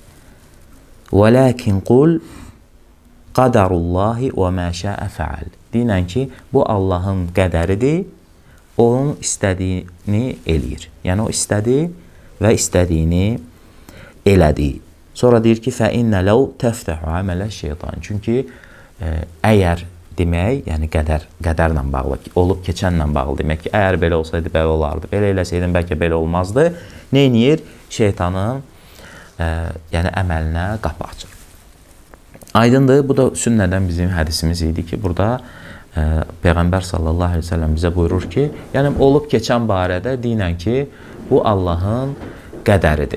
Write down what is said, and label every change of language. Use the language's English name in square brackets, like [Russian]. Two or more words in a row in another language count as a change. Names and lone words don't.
[Arabic] ولكن قل قدر الله وما شاء فعل. [Azerbaijani] Deyilən ki, bu Allahın qədəridir, onun istədiyini eləyir. Yəni, o istədi və istədiyini elədi. Sonra deyir ki, [Arabic] فَإِنَّ لَوْ تَفْتَحُ عَمَلَ şeytan. [Azerbaijani] Çünki əgər demək, yəni qədərlə bağlı, olub keçənlə bağlı demək ki, əgər belə olsaydı, belə olardı, belə eləsəydin, bəlkə belə olmazdı. Neyniyir? Şeytanın yəni əməlinə qapı açır. Aydındır, bu da sünnədən bizim hədisimiz idi ki, burada Peyğəmbər [Arabic] صلى الله عليه وسلم [Azerbaijani] bizə buyurur ki, yəni olub keçən barədə deyilən ki, bu Allahın qədəridir.